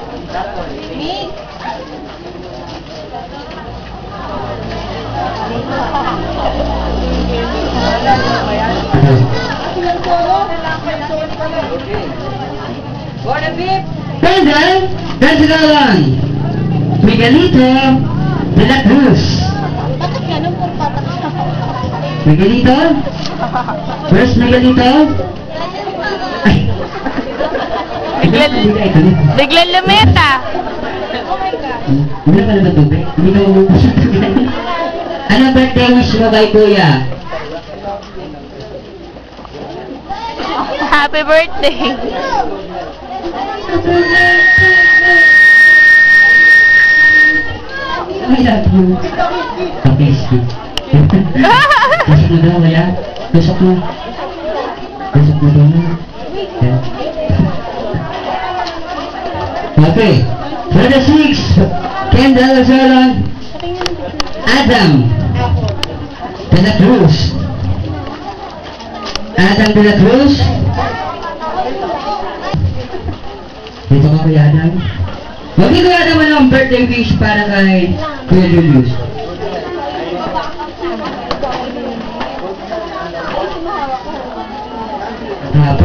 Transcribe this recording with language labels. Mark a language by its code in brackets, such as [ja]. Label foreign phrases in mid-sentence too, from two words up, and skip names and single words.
[tl] Pendel, Gansagalan, Miguelito de la Cruz. [en] Miguelito? Where's Miguelito? [tl] Ay. Biglang lumeta. Wala ka na ba tubig? Hindi ka umubos ng tubig. Ano [en] birthday wish [tl] mo kay Kuya? [en] Happy birthday. I love you. Okay, sweet. [tl] Tusok mo daw, Kuya. Tusok mo. Tusok mo daw. Yeah. [en] Okay. For the 6, Kendall Solon, Adam de la Cruz. Adam de la Cruz. [tl] Dito ka, Kuya Adam. Okay, Kuya Adam, ano ang [en] birthday wish [tl] para kay Kuya Julius? Haba?